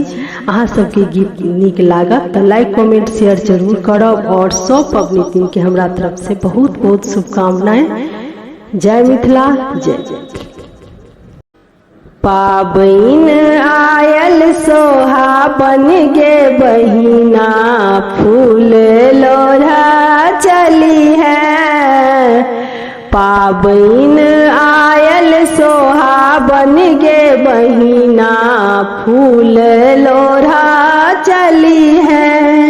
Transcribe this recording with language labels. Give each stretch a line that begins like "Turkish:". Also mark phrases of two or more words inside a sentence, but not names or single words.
Maithili: अहाँ सबके गीत नीक लागत तो
English: like comment share
Maithili: जरूर करब और सब पबनैतिन के हमरा तरफ से बहुत बहुत शुभकामनाएं। जय मिथिला, जय जय। पाबैन आयल सोहाबन गे बहिना, फूल लोढ़ा चली है। पाबैन आयल सोहाबन गे बहिना, फूल लोढ़ा चली है।